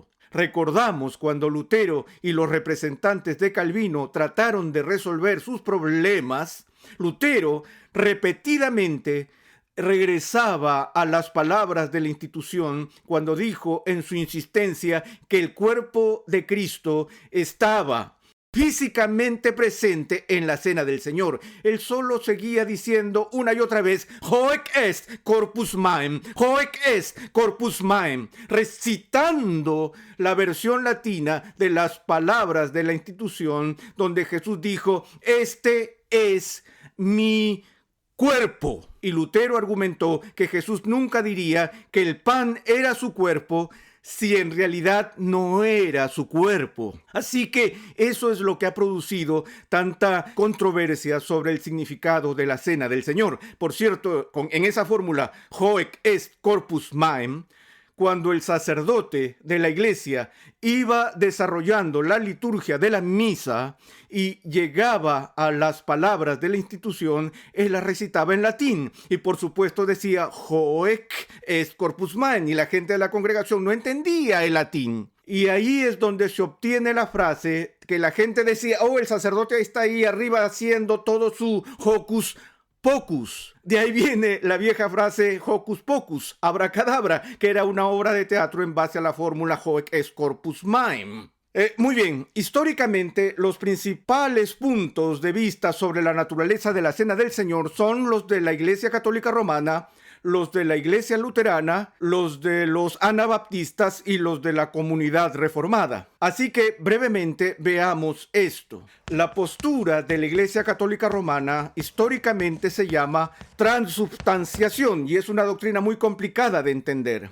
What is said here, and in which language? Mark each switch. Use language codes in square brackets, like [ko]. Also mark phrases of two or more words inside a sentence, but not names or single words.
[es] Recordamos cuando Lutero y los representantes de Calvino trataron de resolver sus problemas, Lutero repetidamente regresaba a las palabras de la institución cuando dijo en su insistencia que el cuerpo de Cristo estaba físicamente presente en la Cena del Señor. Él solo seguía diciendo una y otra vez, [la] hoc est corpus meum, hoc est corpus meum, [es] recitando la versión latina de las palabras de la institución donde Jesús dijo, este es mi cuerpo. Y Lutero argumentó que Jesús nunca diría que el pan era su cuerpo si en realidad no era su cuerpo. Así que eso es lo que ha producido tanta controversia sobre el significado de la Cena del Señor. Por cierto, en esa fórmula, [la] hoc est corpus meum, [es] cuando el sacerdote de la iglesia iba desarrollando la liturgia de la misa y llegaba a las palabras de la institución, él las recitaba en latín y por supuesto decía [la] hoc est corpus meum [es] y la gente de la congregación no entendía el latín. Y ahí es donde se obtiene la frase que la gente decía, oh, el sacerdote está ahí arriba haciendo todo su hocus pocus. De ahí viene la vieja frase hocus pocus, abracadabra, que era una obra de teatro en base a la fórmula [la] hoc est corpus meum. [es] Muy bien, históricamente los principales puntos de vista sobre la naturaleza de la Cena del Señor son los de la Iglesia Católica Romana, los de la Iglesia Luterana, los de los anabaptistas y los de la Comunidad Reformada. Así que brevemente veamos esto. La postura de la Iglesia Católica Romana históricamente se llama transubstanciación y es una doctrina muy complicada de entender.